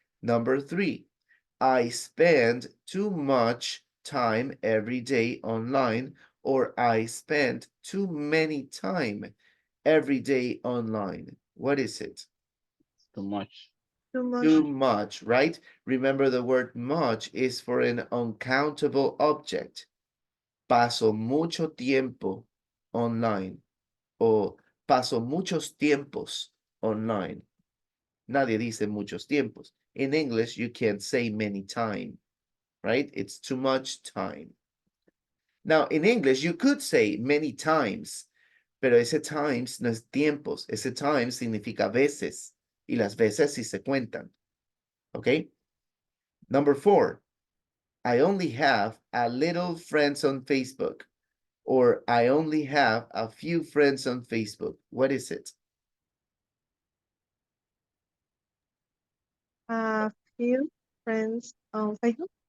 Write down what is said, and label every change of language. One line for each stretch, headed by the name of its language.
English: Number 3, I spend too much time every day online, or I spend too many time every day online. What is it? Too much. Too much. Too much, right? Remember the word much is for an uncountable object.
Spanish: Paso mucho tiempo online, o paso muchos tiempos online. Nadie dice muchos tiempos.
English: In English, you can't say many time, right? It's too much time. Now, in English, you could say many times,
Spanish: pero ese times no es tiempos. Ese times significa veces, y las veces sí se cuentan.
English: Okay? Number 4, I only have a little friends on Facebook, or I only have a few friends on Facebook. What is it? A few friends on Facebook.